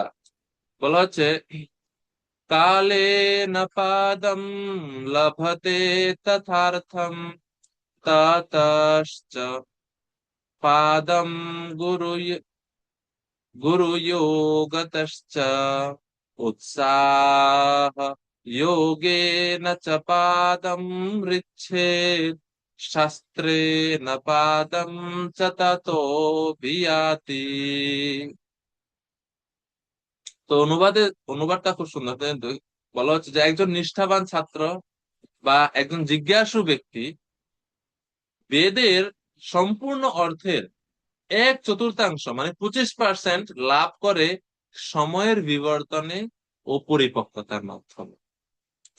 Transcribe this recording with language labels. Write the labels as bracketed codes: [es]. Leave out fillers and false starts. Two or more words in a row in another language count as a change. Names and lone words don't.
[bn] বলা হচ্ছে, [sa] কালে ন পাদম লভতে তথার্থম, ততশ্চ পাদম গুরু গুরুয়োগতশ্চ, उत्साह योगेन च पादं ऋच्छेत्, শাস্ত্রেণ পাদম চ ততো বিয়াতি। [bn] তো অনুবাদটা খুব সুন্দর, কিন্তু বলা হচ্ছে যে একজন নিষ্ঠাবান ছাত্র বা একজন জিজ্ঞাসু ব্যক্তি বেদের সম্পূর্ণ অর্থের 1/4 মানে 25% লাভ করে সময়ের বিবর্তনে ও পরিপক্কতার মাধ্যমে।